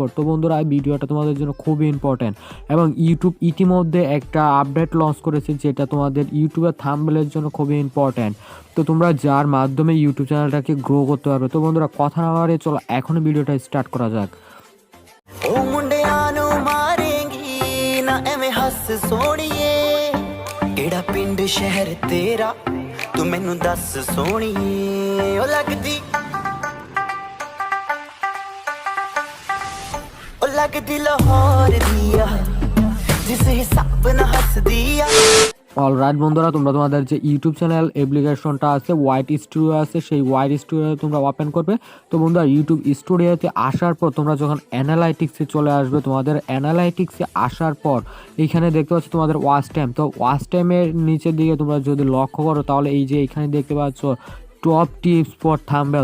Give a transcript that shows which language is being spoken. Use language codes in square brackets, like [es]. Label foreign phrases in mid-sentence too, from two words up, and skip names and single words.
[bn] তো বন্ধুরা, এই ভিডিওটা তোমাদের জন্য খুবই ইম্পর্ট্যান্ট, এবং ইউটিউব ইতিমধ্যে একটা [en] update launch [bn] করেছে যেটা তোমাদের ইউটিউবের থাম্বনেলের জন্য খুবই ইম্পর্ট্যান্ট। তো তোমরা যার মাধ্যমে ইউটিউব চ্যানেলটাকে গ্রো করতে পারবে। তো বন্ধুরা, কথা না বাড়িয়ে চলো এখনই ভিডিওটা স্টার্ট করা যাক। [pa] ও মুੰਡਿਆਂ ਨੂੰ ਮਾਰੇਂਗੀ ਨਾ ਐਵੇਂ ਹੱਸ ਸੋਹਣੀਏ ਕਿਹੜਾ ਪਿੰਡ ਸ਼ਹਿਰ ਤੇਰਾ ਤੂੰ ਮੈਨੂੰ ਦੱਸ ਸੋਹਣੀਏ ਉਹ ਲੱਗਦੀ ਲਾਹੌਰ ਦੀ ਆ ਜਿਸ ਹਿਸਾਬ ਨਾਲ ਹੱਸਦੀ ਆ। [bn] অলরাইট বন্ধুরা, তোমরা তোমাদের যে ইউটিউব [en] channel application [bn] আছে, হোয়াইট স্টুডিও আছে, সেই হোয়াইট স্টুডিও তোমরা ওপেন করবে। তো বন্ধুরা, ইউটিউব স্টুডিওতে আসার পর তোমরা যখন অ্যানালাইটিক্সে চলে আসবে, তোমাদের অ্যানালাইটিক্সে আসার পর এইখানে দেখতে পাচ্ছ তোমাদের [en] watch time. [bn] তো [en] watch time [bn] নিচের দিকে তোমরা যদি লক্ষ্য করো, তাহলে এই যে এখানে দেখতে পাচ্ছ [en] top tips for thumbnail.